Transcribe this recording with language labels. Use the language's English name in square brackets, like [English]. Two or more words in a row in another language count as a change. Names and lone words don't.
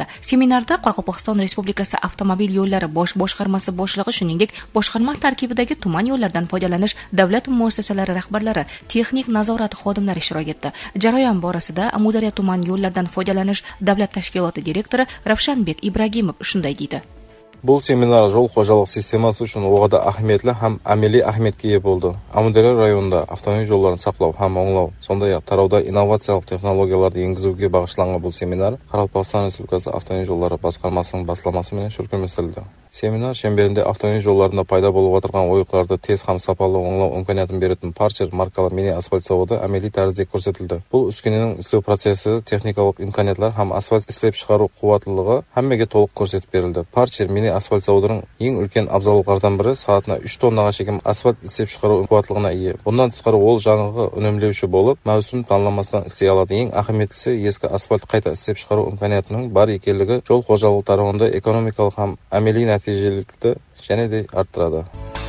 [Uzbek] Seminarda Qoraqalpog'iston Respublikasi avtomobil yo'llari bosh boshqarmasi boshlig'i, shuningdek, boshqarma tarkibidagi tuman yo'llardan foydalanish davlat muassasalari rahbarlari, texnik nazorat xodimlari ishtirok etdi. Jarayon borasida Amudaryo tuman yo'llardan foydalanish davlat tashkiloti direktori Ravshanbek Ibragimov shunday deydi. [Kara-Kalpak] Бұл семинар жол қожалық системасы үшін оғада ахметлі һәм әмели ахметке ие болды. Амудария районында автомобиль жолларын сақлау һәм оңлау, сондай-ақ тарауда инновациялық технологияларды енгізуге бағышталған бұл семинар Qoraqalpog'iston Республикасы автомобиль жолдары басқармасының басшылығымен жүргізілді. Семинар шеңберінде автомобиль жолларында пайда болып отырған ойықтарды тез һәм сапалы оңлау имканиятын беретін Parcher маркалы мини асфальт заводы әмели тәрізде көрсетілді. Бұл үскененің істеу процесі, техникалық имканиятлар һәм асфальт істеп шығару қуаттылығы һәммеге толық көрсетіп берілді. Parcher mini asfalt заводының ең үлкен абзаллықтардан бірі сағатына 3 тоннаға шейін асфальт істеп шығару қуаттылығына ие. Бұндан тысқары ол жаңағы үнемдеуші болып, маусым танламастан істей алады. Ең ахметлісі ескі асфальт қайта істеп шығару имканиятының бар екенлігі жол қожалығы тарауында экономикалық һәм әмели нәтижелікті және де арттырады.